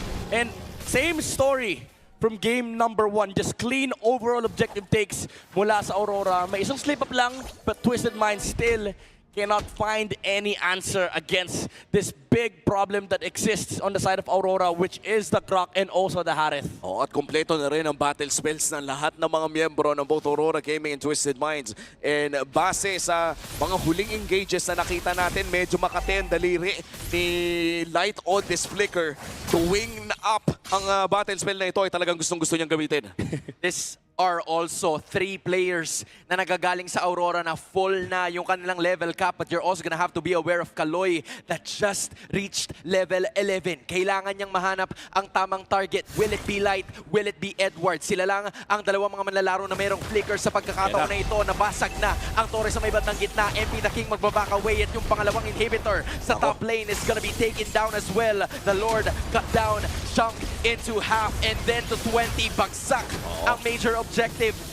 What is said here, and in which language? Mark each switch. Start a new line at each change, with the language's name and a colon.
English: And same story from game number 1, just clean overall objective takes
Filipino: mula sa Aurora. May isang
English: slip up lang but Twisted Minds still cannot find any answer against this big problem that exists on the side of Aurora, which is the Grok and also the Harith.
Filipino: Oh, at kompleto na rin ang battle spells ng lahat ng mga miyembro ng both Aurora Gaming and Twisted Minds. And base sa mga huling engages na nakita natin, medyo makate ang daliri ni Light
English: on this flicker.
Filipino: Tuwing up ang battle spell na ito ay talagang gustong-gusto niyang gamitin.
English: This are also 3 players
Filipino: na nagagaling sa Aurora na full na yung kanilang level cap,
English: but you're also gonna have to be aware of Kaloy that just reached level 11.
Filipino: Kailangan niyang mahanap ang tamang target.
English: Will it be Light? Will it be Edward?
Filipino: Sila lang ang dalawang mga manlalaro na mayroong flicker sa pagkakataon na ito. Nabasag na ang Torres sa may bandang gitna.
English: MP the King magbaback away
Filipino: at yung pangalawang
English: inhibitor sa top lane is gonna be taken down as well. The Lord cut down, chunk into half and then to 20.
Filipino: Bagsak ang major objective